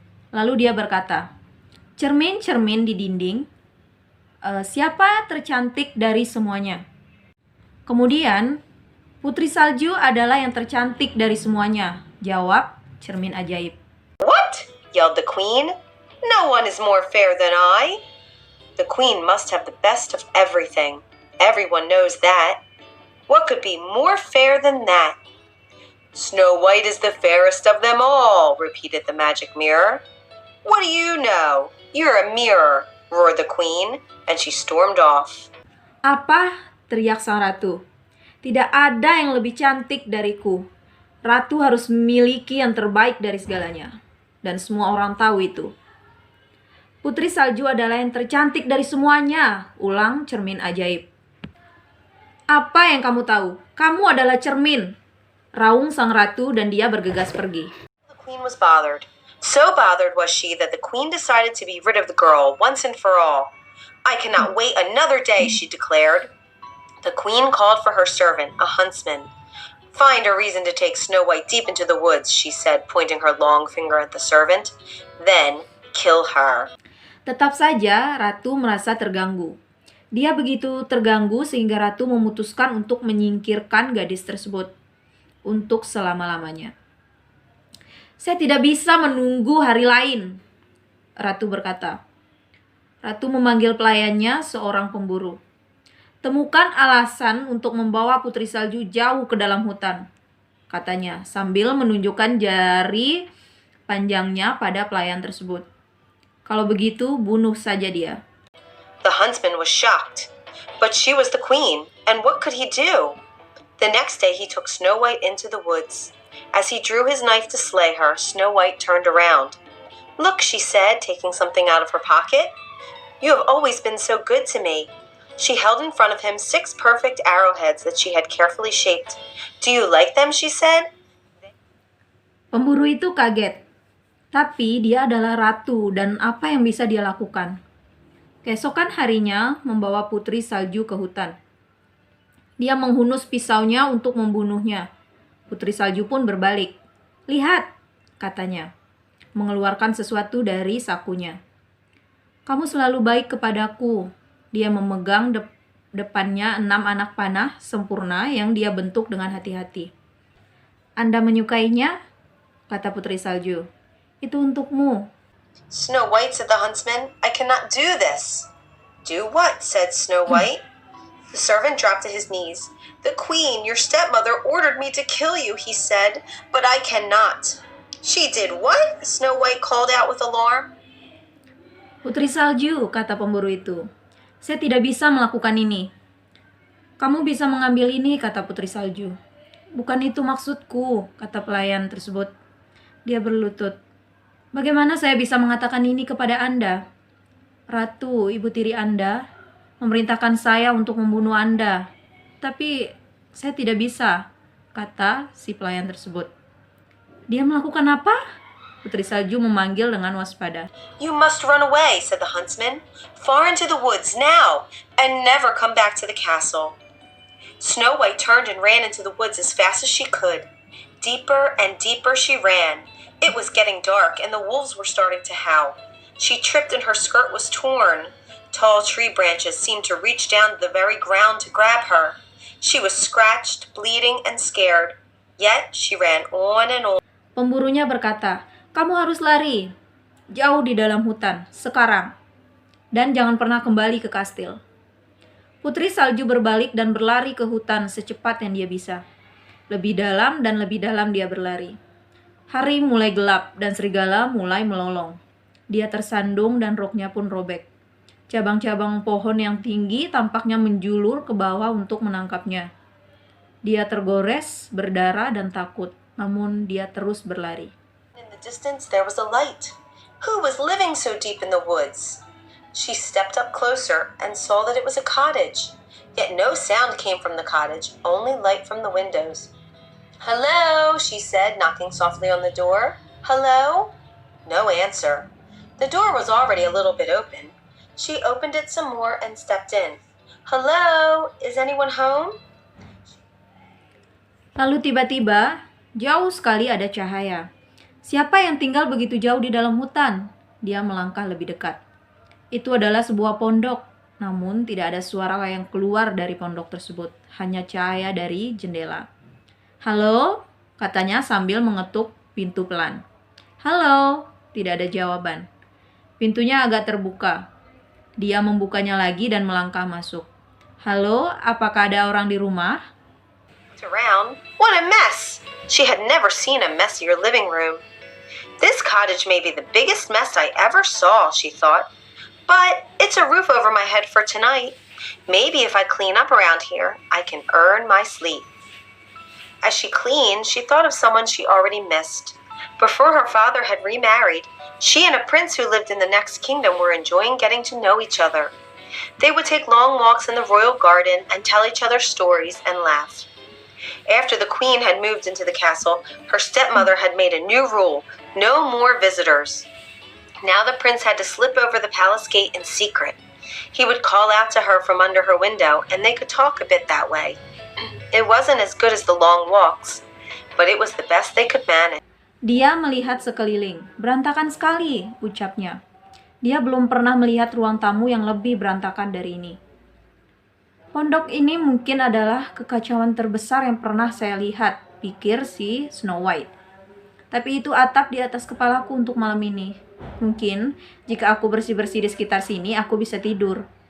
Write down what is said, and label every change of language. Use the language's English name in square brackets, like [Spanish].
[Indonesian] Lalu dia berkata, "Cermin-cermin di dinding, siapa tercantik dari semuanya?" Kemudian, Putri Salju adalah yang tercantik dari semuanya, jawab cermin ajaib. [English] "What?" yelled the queen. "No one is more fair than I." The queen must have the best of everything. Everyone knows that. What could be more fair than that? "Snow White is the fairest of them all," repeated the magic mirror. "What do you know? You're a mirror," roared the queen, and she stormed off. [Indonesian] "Apa?" teriak sang ratu. "Tidak ada yang lebih cantik dariku. Ratu harus memiliki yang terbaik dari segalanya. Dan semua orang tahu itu." "Putri Salju adalah yang tercantik dari semuanya," ulang cermin ajaib. "Apa yang kamu tahu? Kamu adalah cermin," raung sang ratu dan dia bergegas pergi. [English] The queen was bothered. So bothered was she that the queen decided to be rid of the girl once and for all. "I cannot wait another day," she declared. The queen called for her servant, a huntsman. "Find a reason to take Snow White deep into the woods," she said, pointing her long finger at the servant. "Then kill her." [Indonesian] Tetap saja ratu merasa terganggu. Dia begitu terganggu sehingga ratu memutuskan untuk menyingkirkan gadis tersebut untuk selama-lamanya. "Saya tidak bisa menunggu hari lain," ratu berkata. Ratu memanggil pelayannya, seorang pemburu. "Temukan alasan untuk membawa Putri Salju jauh ke dalam hutan," katanya sambil menunjukkan jari panjangnya pada pelayan tersebut. "Kalau begitu, bunuh saja dia." [English] The huntsman was shocked. But she was the queen, and what could he do? The next day he took Snow White into the woods. As he drew his knife to slay her, Snow White turned around. "Look," she said, taking something out of her pocket. "You have always been so good to me." She held in front of him 6 perfect arrowheads that she had carefully shaped. "Do you like them?" she said. [Indonesian] Pemburu itu kaget. Tapi dia adalah ratu dan apa yang bisa dia lakukan? Keesokan harinya membawa Putri Salju ke hutan. Dia menghunus pisaunya untuk membunuhnya. Putri Salju pun berbalik. "Lihat," katanya, mengeluarkan sesuatu dari sakunya. "Kamu selalu baik kepadaku." Dia memegang depannya 6 anak panah sempurna yang dia bentuk dengan hati-hati. "Anda menyukainya?" kata Putri Salju. "Itu untukmu." [English] "Snow White," said the huntsman, "I cannot do this." "Do what?" said Snow White. The servant dropped to his knees. "The queen, your stepmother, ordered me to kill you," he said, "but I cannot." "She did what?" Snow White called out with alarm. [Indonesian] "Putri Salju," kata pemburu itu, "saya tidak bisa melakukan ini." "Kamu bisa mengambil ini," kata Putri Salju. "Bukan itu maksudku," kata pelayan tersebut. Dia berlutut. "Bagaimana saya bisa mengatakan ini kepada Anda?" Ratu, ibu tiri Anda, memerintahkan saya untuk membunuh Anda. Tapi saya tidak bisa, kata si pelayan tersebut. Dia melakukan apa? Putri Salju memanggil dengan waspada. [English] You must run away, said the huntsman, far into the woods now, and never come back to the castle. Snow White turned and ran into the woods as fast as she could. Deeper and deeper she ran. It was getting dark, and the wolves were starting to howl. She tripped and her skirt was torn. Tall tree branches seemed to reach down to the very ground to grab her. She was scratched, bleeding, and scared. Yet she ran on and on. [Indonesian] Pemburunya berkata, "Kamu harus lari jauh di dalam hutan sekarang, dan jangan pernah kembali ke kastil." Putri Salju berbalik dan berlari ke hutan secepat yang dia bisa. Lebih dalam dan lebih dalam dia berlari. Hari mulai gelap dan serigala mulai melolong. Dia tersandung dan roknya pun robek. Cabang-cabang pohon yang tinggi tampaknya menjulur ke bawah untuk menangkapnya. Dia tergores, berdarah dan takut, namun dia terus berlari. [English] In the distance there was a light. Who was living so deep in the woods? She stepped up closer and saw that it was a cottage. Yet no sound came from the cottage, only light from the windows. "Hello," she said, knocking softly on the door. "Hello?" No answer. The door was already a little bit open. She opened it some more and stepped in. "Hello, is anyone home?" [Indonesian] Lalu tiba-tiba, jauh sekali ada cahaya. Siapa yang tinggal begitu jauh di dalam hutan? Dia melangkah lebih dekat. Itu adalah sebuah pondok, namun tidak ada suara yang keluar dari pondok tersebut, hanya cahaya dari jendela. "Halo?" katanya sambil mengetuk pintu pelan. "Halo?" Tidak ada jawaban. Pintunya agak terbuka. Dia membukanya lagi dan melangkah masuk. "Halo, apakah ada orang di rumah?" [English] Around. What a mess! She had never seen a messier living room. This cottage may be the biggest mess I ever saw, she thought. But it's a roof over my head for tonight. Maybe if I clean up around here, I can earn my sleep. As she cleaned, she thought of someone she already missed. Before her father had remarried, she and a prince who lived in the next kingdom were enjoying getting to know each other. They would take long walks in the royal garden and tell each other stories and laugh. After the queen had moved into the castle, her stepmother had made a new rule: no more visitors. Now the prince had to slip over the palace gate in secret. He would call out to her from under her window, and they could talk a bit that way. It wasn't as good as the long walks, but it was the best they could manage. [Indonesian] Dia melihat sekeliling. "Berantakan sekali," ucapnya. Dia belum pernah melihat ruang tamu yang lebih berantakan dari ini. "Pondok ini mungkin adalah kekacauan terbesar yang pernah saya lihat," pikir si Snow White. "Tapi itu atap di atas kepalaku untuk malam ini. Mungkin jika aku bersih-bersih di sekitar sini, aku bisa tidur."